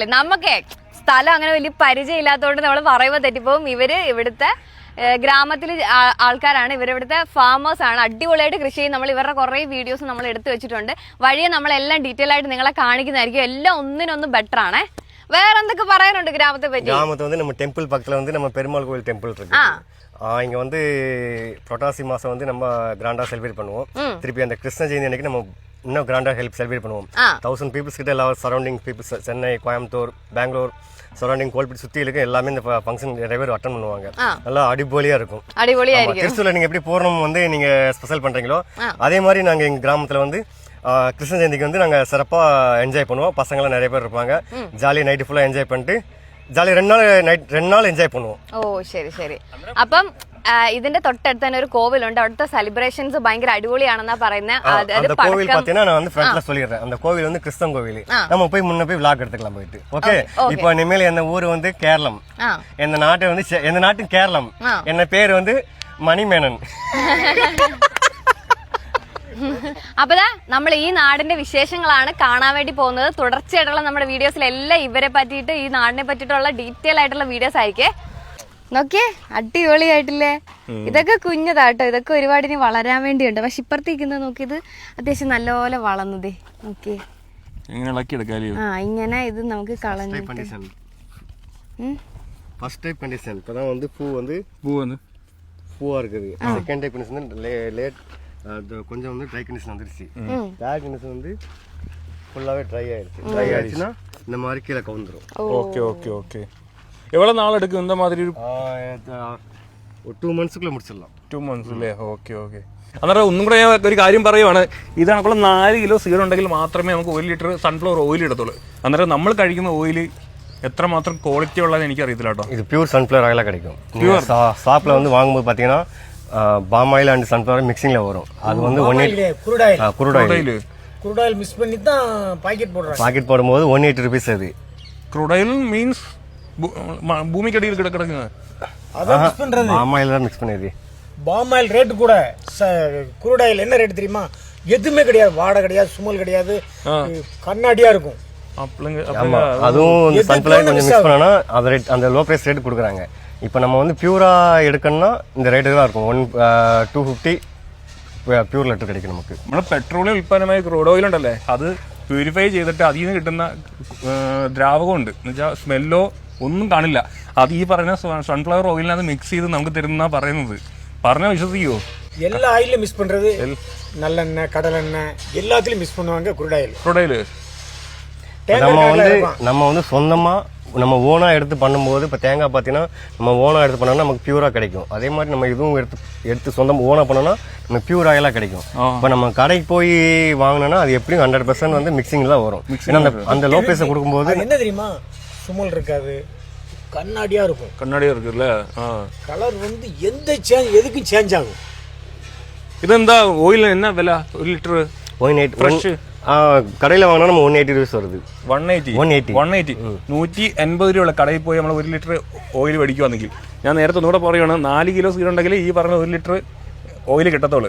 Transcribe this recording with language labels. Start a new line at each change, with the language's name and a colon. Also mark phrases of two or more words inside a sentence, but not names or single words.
Malayalam: നമുക്ക് സ്ഥലം അങ്ങനെ വലിയ പരിചയം ഇല്ലാത്തതുകൊണ്ട് നമ്മൾ പറയുമ്പോൾ തെറ്റിപ്പോവും. ഇവര് ഇവിടുത്തെ ഗ്രാമത്തിലെ ആൾക്കാരാണ്, ഇവരിവിടുത്തെ ഫാമേഴ്സ് ആണ്. അടിപൊളിയായിട്ട് കൃഷി ചെയ്യും. നമ്മൾ ഇവരുടെ കുറെ വീഡിയോസ് നമ്മൾ എടുത്തു വെച്ചിട്ടുണ്ട്. വഴിയെ നമ്മളെല്ലാം ഡീറ്റെയിൽ ആയിട്ട് നിങ്ങളെ കാണിക്കുന്നതായിരിക്കും. എല്ലാം ഒന്നിനൊന്നും ബെറ്റർ ആണേ. വേറെ എന്തൊക്കെ പറയാനുണ്ട് ഗ്രാമത്തെ പറ്റി?
Tamil: கிராமத்தை வந்து நம்ம டெம்பிள் பக்கத்துல வந்து நம்ம பெருமாள் கோவில் டெம்பிள் இருக்கு. இங்க வந்து புரட்டாசி மாசம் வந்து நம்ம
English: grand celebrate
Tamil: பண்ணுவோம். திருப்பி அந்த கிருஷ்ண ஜெயந்தி அன்னைக்கு நம்ம இன்னும்
English: grand celebrate
Tamil: பண்ணுவோம். 1000 பீப்புள்ஸ் கிட்ட எல்லா
English: surrounding peoples,
Tamil: சென்னை, கோயம்புத்தூர், பெங்களூர் சரௌண்டிங் கோல்பட்டி சுத்தி இருக்கு எல்லாமே இந்த ஃபங்க்ஷன் நிறைய பேர் அட்டெண்ட் பண்ணுவாங்க. நல்லா அடிபொலியா இருக்கும். திருச்சூர்ல நீங்க எப்படி பூர்ணம் வந்து நீங்க ஸ்பெஷல் பண்றீங்களோ அதே மாதிரி நாங்க எங்க கிராமத்துல வந்து கிருஷ்ண ஜெயந்திக்கு வந்து நாங்க சிறப்பா என்ஜாய் பண்ணுவோம். பசங்களாம் நிறைய பேர் இருப்பாங்க. ஜாலியா
English: night full enjoy
Tamil: பண்ணிட்டு ஜாலி 2 நாள் என்ஜாய் பண்ணுவோம்.
Malayalam: ഓ ശരി ശരി. അപ്പം ഇതിന്റെ തൊട്ടടുത്ത് തന്നെ ഒരു കോവിലുണ്ട്. അവിടുത്തെ സെലിബ്രേഷൻസ് ഭയങ്കര അടിപൊളിയാണെന്നാ പറയുന്നത്.
Tamil: அந்த கோவில் பாத்தீங்கன்னா நான் வந்து ஃப்ரண்ட்ல சொல்லிடுறேன். அந்த கோவில் வந்து கிறிஸ்தவ கோவில். நம்ம போய் முன்ன போய் vlog எடுத்துக்கலாம் போயிட்டு. ஓகே. இப்போ இனிமேல் என்ன ஊர் வந்து கேரளம். என்ன நாட்டு வந்து என்ன நாட்டு கேரளம். என்ன பேர் வந்து മണിമേനൻ.
Malayalam: അപ്പതാ നമ്മൾ ഈ നാടിന്റെ വിശേഷങ്ങളാണ് കാണാൻ വേണ്ടി പോകുന്നത്. തുടർച്ചയായിട്ടുള്ള നമ്മുടെ വീഡിയോസിലെല്ലാം ഇവരെ പറ്റിയിട്ട്, ഈ നാടിനെ പറ്റിയിട്ടുള്ള ഡീറ്റെയിൽ ആയിട്ടുള്ള വീഡിയോസ് ആയിരിക്കേ. നോക്കിയേ, അടിപൊളിയായിട്ടില്ലേ? ഇതൊക്കെ കുഞ്ഞതാട്ടോ, ഇതൊക്കെ ഒരുപാട് ഇനി വളരാൻ വേണ്ടിയുണ്ട്. പക്ഷെ ഇപ്പുറത്തേക്കുന്നത് നോക്കിയത് അത്യാവശ്യം നല്ലപോലെ വളർന്നതേ. നോക്കിയേ, ഇങ്ങനെ ഇത് നമുക്ക് കളഞ്ഞു.
English: first type condition
Tamil: இப்பதான் வந்து பூவா இருக்குது.
English: second type condition late
Tamil: கொஞ்சம் வந்து
English: dry condition
Tamil: வந்துருச்சு.
English: third condition
Tamil: வந்து ஃபுல்லாவே ட்ரை ஆயிடுச்சுன்னா இந்த மாதிரி கீழே கவுந்துரும்.
English: okay okay okay.
Tamil: எவ்வளவு நாள் எடுக்கும் இந்த மாதிரி? ഒരു 2 monthsക്കുள்ள முடிச்சிடலாம்.
Malayalam: 2 months അല്ലേ?
English: okay okay.
Malayalam: അന്നേരം ഒന്നും കൂടെ ഞാൻ ഒരു കാര്യം പറയുവാണ്. ഇത് കണക്കുള്ള 4 കിലോ സീഡ് ഉണ്ടെങ്കിൽ മാത്രമേ നമുക്ക് 1 ലിറ്റർ
English: sunflower oil
Malayalam: എടുത്തുള്ളൂ. അന്നേരം നമ്മൾ കഴിക്കുന്ന ഓയിൽ എത്രമാത്രം ക്വാളിറ്റി ഉള്ളതെന്ന് എനിക്ക് അറിയത്തില്ല കേട്ടോ.
Tamil: இது
English: pure sunflower oil
Tamil: கிடைக்கும். ஷாப்ல வந்து வாங்கும்போது பாத்தீங்கன்னா
English: palm oil and sunflower mixing
Tamil: வரும். அது வந்து 180
English: crude oil mix
Tamil: பண்ணி தான் பாக்கெட் போடுறாங்க. பாக்கெட் போடும்போது 180 ரூபீஸ் அது.
English: crude oil means
Malayalam: ഭൂമിക്കടിയിൽ കിടക്കുന്നത്.
Tamil: அத மிக்ஸ் பண்றது
English: palm oil
Tamil: தான் மிக்ஸ் பண்ணது.
English: palm oil rate
Tamil: கூட
English: crude oil
Tamil: என்ன ரேட் தெரியுமா? எதுவுமே கிடையாது, வாடை கிடையாது, சுமல் கிடையாது, கண்ணாடியா இருக்கும். அதுவும் சன்ஃப்ளவர் கொஞ்சம் மிக்ஸ் பண்ணனா அந்த
English: low price rate
Tamil: கொடுக்குறாங்க. இப்போ நம்ம வந்து பியூரா எடுக்கணும்னா இந்த ரேட்டு தான் இருக்கும்.
Malayalam: 250
English: pure liter
Malayalam: கிடைக்கும் നമുക്ക്. നമ്മുടെ പെട്രോളിയം ഉൽപ്പന്നമായ ക്രൂഡ് ഓയിൽ ഉണ്ടല്ലേ, അത് പ്യൂരിഫൈ ചെയ്തിട്ട് അതിൽ നിന്ന് കിട്ടുന്ന ദ്രാവകമുണ്ട് എന്ന് വെച്ചാൽ സ്മെല്ലോ ഒന്നും കാണില്ല. അത് ഈ പറഞ്ഞ സൺഫ്ലവർ ഓയിലിനകത്ത് മിക്സ് ചെയ്ത് നമുക്ക് തരുന്ന പറയുന്നത്. പറഞ്ഞാൽ വിശ്വസിക്കുവോ?
Tamil: எல்லா ஆயிலும் மிக்ஸ் பண்றது, நல்லெண்ணெய், கடலெண்ணெய் எல்லாத்துலயும் மிக்ஸ் பண்ணுவாங்க
English: crude oil.
Tamil: நம்ம வந்து சொந்தமா நம்ம ஓனா எடுத்து பண்ணும்போது, இப்போ தேங்காய் பார்த்தீங்கன்னா நம்ம ஓனா எடுத்து பண்ணோம்னா நமக்கு பியூரா கிடைக்கும். அதே மாதிரி நம்ம இதுவும் எடுத்து சொந்தம் ஓனா பண்ணோம்னா நமக்கு பியூர் ஆயிலா கிடைக்கும். இப்போ நம்ம கடைக்கு போய் வாங்கினோம்னா அது எப்படியும் 100% வந்து மிக்சிங் தான் வரும். ஏன்னா அந்த
English: low price
Tamil: கொடுக்கும்போது என்ன தெரியுமா, சுமல் இருக்காது, கண்ணாடியா இருக்கும். கண்ணாடியா இருக்குல்ல, கலர் வந்து எதுக்கும் சேஞ்ச் ஆகும்.
Malayalam: ഇതെന്താ ഓയിൽ എന്നാ വില? 1 ലിറ്റർ 180 കടയിൽ വാങ്ങണ നമ്മൾ 180 രൂപ വരുന്നത്. 180 180 രൂപയുള്ള കടയിൽ പോയി നമ്മൾ 1 ലിറ്റർ ഓയിൽ മേടിക്കുവാണെങ്കിൽ, ഞാൻ നേരത്തെ ഒന്നുകൂടെ പറയുകയാണ്, 4 കിലോ സീഡ് ഉണ്ടെങ്കിൽ ഈ പറഞ്ഞ 1 ലിറ്റർ ഓയിൽ കിട്ടത്തുള്ളൂ.